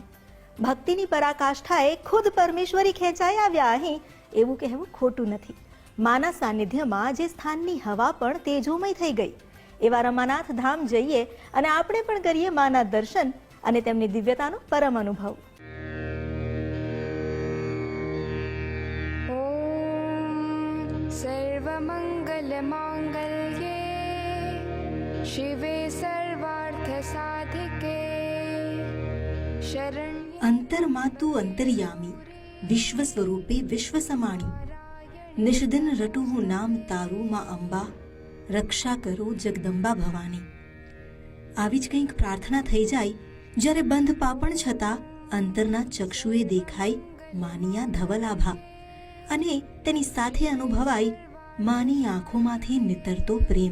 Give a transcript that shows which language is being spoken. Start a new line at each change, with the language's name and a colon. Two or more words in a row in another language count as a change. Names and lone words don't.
Gujarati: ભક્તિની પરાકાષ્ઠાએ ખુદ પરમેશ્વરી ખેંચાઈ આવ્યા અહીં એવું કહેવું ખોટું નથી. માના સાનિધ્યમાં જે સ્થાનની હવા પણ તેજોમય થઈ ગઈ, એવા રમાનાથ ધામ જઈએ અને આપણે પણ કરીએ માના દર્શન અને તેમની દિવ્યતાનો પરમ અનુભવ.
Sanskrit: सर्वमंगल मांगल्ये शिवे सर्वार्थ साधिके शरण्ये.
Gujarati: અંતરમાં તું અંતર્યામી, વિશ્વ સ્વરૂપે વિશ્વ સમાણી, નિષદિન રટું હું નામ તારું માં અંબા, રક્ષા કરો જગદંબા ભવાની. આવી જ કંઈક પ્રાર્થના થઈ જાય જ્યારે બંધ પાપણ છતાં અંતરના ચક્ષુએ દેખાય માનિયા ધવલાભા, અને તેની સાથે અનુભવાય માની આંખોમાંથી નીતરતો પ્રેમ.